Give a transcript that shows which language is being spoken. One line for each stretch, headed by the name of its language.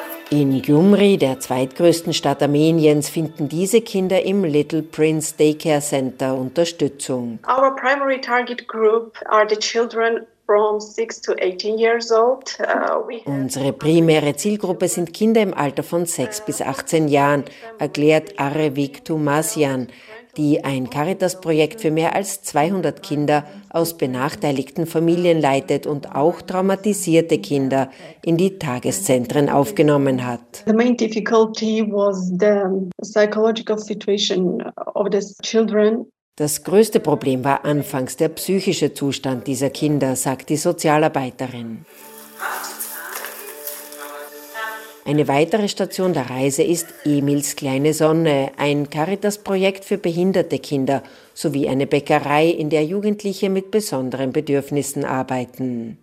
German: In Gyumri, der zweitgrößten Stadt Armeniens, finden diese Kinder im Little Prince Daycare Center Unterstützung.
English: Our primary target group are the children from 6 to 18 years old.
German: Unsere primäre Zielgruppe sind Kinder im Alter von 6 bis 18 Jahren, erklärt Arevik Tumasian, die ein Caritas-Projekt für mehr als 200 Kinder aus benachteiligten Familien leitet und auch traumatisierte Kinder in die Tageszentren aufgenommen hat.
English: The main difficulty was the psychological situation of these children.
German: Das größte Problem war anfangs der psychische Zustand dieser Kinder, sagt die Sozialarbeiterin. Eine weitere Station der Reise ist Emils kleine Sonne, ein Caritas-Projekt für behinderte Kinder sowie eine Bäckerei, in der Jugendliche mit besonderen Bedürfnissen arbeiten.